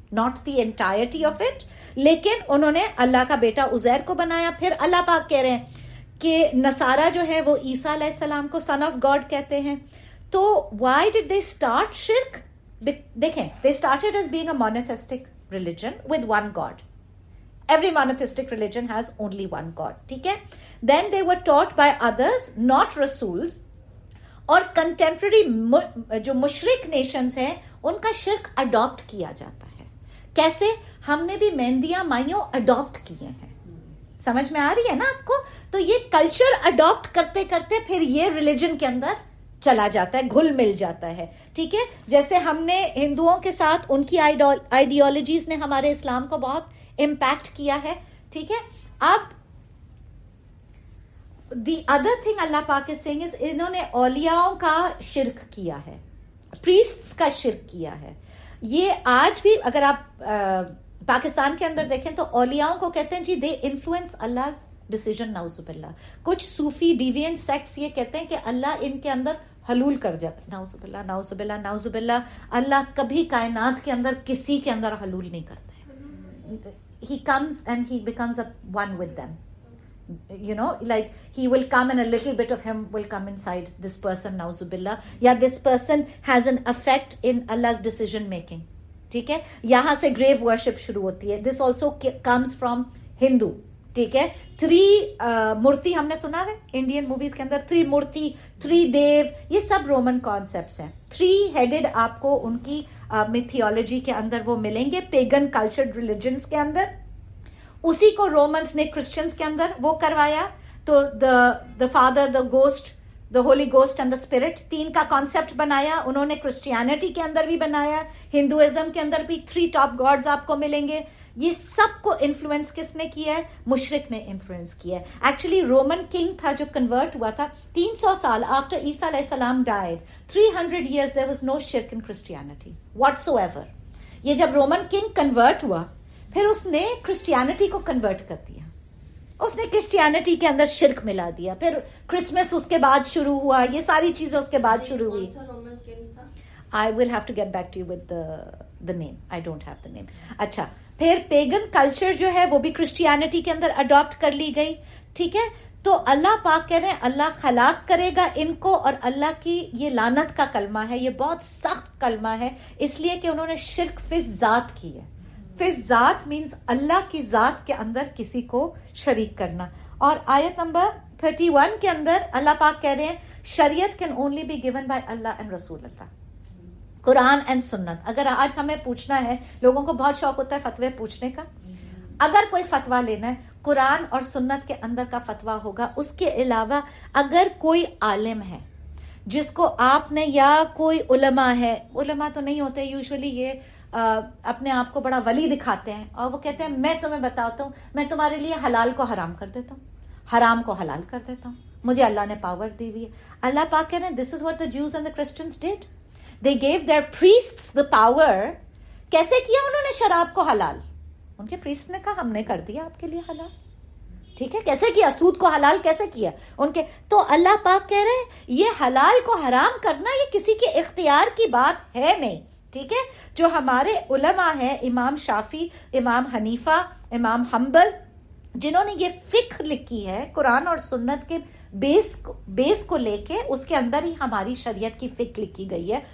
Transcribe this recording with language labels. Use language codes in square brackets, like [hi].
[en] not the entirety of it, [hi] लेकिन उन्होंने अल्लाह का बेटा उज़ैर को बनाया. फिर अल्लाह पाक कह रहे हैं कि नसारा जो है वो ईसा अलैहिस्सलाम को सन ऑफ गॉड कहते हैं. [en] तो why did they start शिर्क? [hi] देखें, [en] They started as being a monotheistic religion with one God. Every monotheistic religion has only one God. [hi] ठीक है. [en] Then they were taught by others, not Rasuls. [hi] और contemporary जो मुशरिक nations हैं उनका शिर्क अडॉप्ट किया जाता है. कैसे? हमने भी मेहंदियां माइयों अडॉप्ट किए हैं. समझ में आ रही है ना आपको? तो ये कल्चर अडॉप्ट करते करते फिर ये रिलीजन के अंदर चला जाता है, घुल मिल जाता है. ठीक है. जैसे हमने हिंदुओं के साथ उनकी आइडियोलॉजीज ने हमारे इस्लाम को बहुत इम्पैक्ट किया है. ठीक है. अब [en] the other thing [hi] अल्लाह पाक [en] is saying is [hi] इन्होंने औलियाओं का शिर्क किया है, प्रीस्ट्स का शिर्क किया है. ये आज भी अगर आप पाकिस्तान के अंदर देखें तो औलियाओं को कहते हैं जी [en] they influence अल्लाह's decision, [hi] नाउजुबिल्ला. कुछ सूफी डिविएंट सेक्ट्स ये कहते हैं कि अल्लाह इनके अंदर हलूल कर जाता है. नाउजुबिल्ला, नाउजुबिल्ला, नाउजुबिल्ला. अल्लाह कभी कायनात के अंदर किसी के अंदर हलूल नहीं करते. [en] He comes and he becomes one with them. You know, like he will come and a little bit of him will come inside this person, nauzubillah. Yeah, this person has an effect in Allah's decision making. [hi] ठीक है, यहाँ से grave worship शुरू होती है. [en] This also comes from Hindu. [hi] ठीक है, 3 मूर्ति हमने सुना है इंडियन मूवीज के अंदर, 3 मूर्ति, 3 देव, ये सब रोमन कॉन्सेप्ट्स हैं. 3 हेडेड आपको उनकी मिथियोलॉजी के अंदर वो मिलेंगे, पेगन कल्चर्ड रिलीजन्स के अंदर. उसी को रोमन्स ने क्रिश्चियंस के अंदर वो करवाया. तो [en] the father, the ghost, the holy ghost and the spirit, [hi] 3 का कॉन्सेप्ट बनाया उन्होंने. क्रिश्चियनिटी के अंदर भी बनाया, हिंदुइज्म के अंदर भी 3 टॉप गॉड्स आपको मिलेंगे. ये सबको इन्फ्लुएंस किसने किया है? मुशरिक ने इन्फ्लुएंस किया है. एक्चुअली रोमन किंग था जो कन्वर्ट हुआ था 300 साल आफ्टर ईसा अलैहिस्सलाम died. [en] 300 years there was no shirk in Christianity whatsoever. [hi] ये जब रोमन किंग कन्वर्ट हुआ, फिर उसने क्रिश्चियनिटी को कन्वर्ट कर दिया. उसने क्रिश्चियनिटी के अंदर शिर्क मिला दिया. फिर क्रिसमस उसके बाद शुरू हुआ, ये सारी चीजें उसके बाद शुरू हुई. [en] I will have to get back to you with the name. I don't have the name. [hi] अच्छा, फिर पेगन कल्चर जो है वो भी क्रिश्चियनिटी के अंदर अडॉप्ट कर ली गई. ठीक है, तो अल्लाह पाक कह रहे हैं अल्लाह खलाक करेगा इनको, और अल्लाह की ये लानत का कलमा है, ये बहुत सख्त कलमा है, इसलिए कि उन्होंने शिर्क फिज जात की है. फिज जात मीन्स अल्लाह की जात के अंदर किसी को शरीक करना. और आयत नंबर 31 के अंदर अल्लाह पाक कह रहे हैं शरीयत [en] can only be given by अल्लाह and रसूल अल्लाह, [hi] कुरान एंड सुन्नत. अगर आज हमें पूछना है, लोगों को बहुत शौक होता है फतवे पूछने का, अगर कोई फतवा लेना है कुरान और सुन्नत के अंदर का फतवा होगा. उसके अलावा अगर कोई आलिम है जिसको आपने, या कोई उलमा है, उलमा तो नहीं होते यूजुअली, ये अपने आप को बड़ा वली दिखाते हैं और वो कहते हैं मैं तुम्हें बताता हूँ, मैं तुम्हारे लिए हलाल को हराम कर देता हूँ, हराम को हलाल कर देता हूँ, मुझे अल्लाह ने पावर दी हुई है. अल्लाह पाक कह रहे हैं [en] This is what the Jews and the Christians did. They gave their priests the power. [hi] कैसे किया उन्होंने शराब को हलाल? उनके प्रीस्ट ने कहा हमने कर दिया आपके लिए हलाल. ठीक है, कैसे किया? सूद को हलाल कैसे किया उनके? तो अल्लाह पाक कह रहे हैं ये हलाल को हराम करना ये किसी के इख्तियार की बात है नहीं. ठीक है, जो हमारे उलमा है, इमाम शाफी, इमाम हनीफा, इमाम हम्बल, जिन्होंने ये फिक्र लिखी है कुरान और सुन्नत के बेस को लेके, उसके अंदर ही हमारी शरीयत की फिक्र लिखी गई है.